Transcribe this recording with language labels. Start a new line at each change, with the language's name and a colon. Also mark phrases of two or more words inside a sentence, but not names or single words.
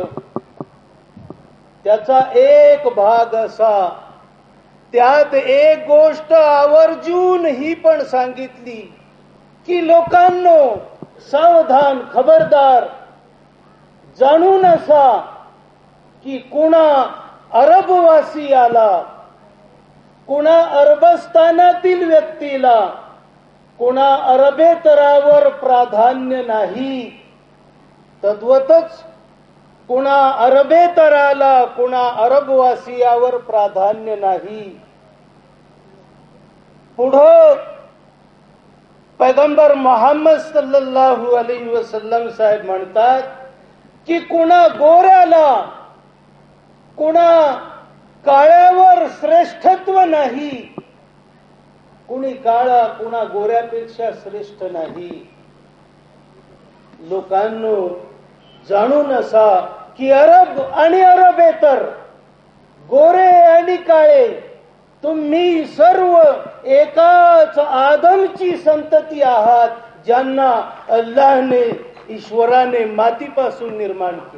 Marathi: त्याचा एक भाग असा, त्यात एक गोष्ट आवर्जून ही पण सांगितली की लोकांनो सावधान, खबरदार, जाणून असा की कुणा अरबवासियाला, कुणा अरबस्थानातील व्यक्तीला, कुणा अरबेतरावर प्राधान्य नाही. तद्वतच कुणा अरबेतराला, कुणा अरबवासियावर प्राधान्य नाही. पुढं पैगंबर मोहम्मद
Arabic: صلى الله عليه وسلم
Marathi: साहेब म्हणतात की कुणा गोऱ्याला, कुणा काळ्यावर श्रेष्ठत्व नाही. कुणी काळा कुणा गोऱ्यापेक्षा श्रेष्ठ नाही. लोकांनो जाणून असा की अरब आणि अरबेतर, गोरे आणि काळे, तुम्ही सर्व एकाच आदमची संतती आहात, ज्यांना अल्लाहने, ईश्वराने मातीपासून निर्माण केले.